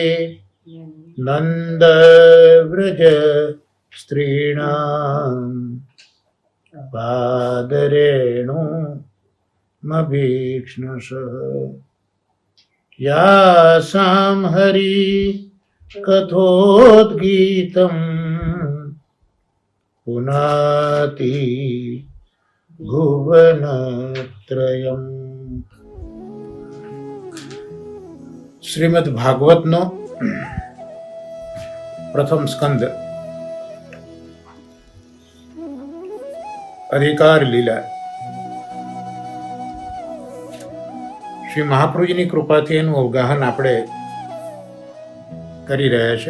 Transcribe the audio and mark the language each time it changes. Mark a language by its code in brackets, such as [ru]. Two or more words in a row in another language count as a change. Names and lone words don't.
[sa] नन्दव्रज स्त्रीणां पादरेणुमभीक्ष्णशः यासां हरि कथोद्गीतं पुनाति भुवनत्रयम्। [gu] શ્રીમદ ભાગવતનો પ્રથમ સ્કંદ અધિકાર લીલા. શ્રી મહાપ્રભુજીની કૃપાથી એનું અવગાહન આપણે કરી રહ્યા છે.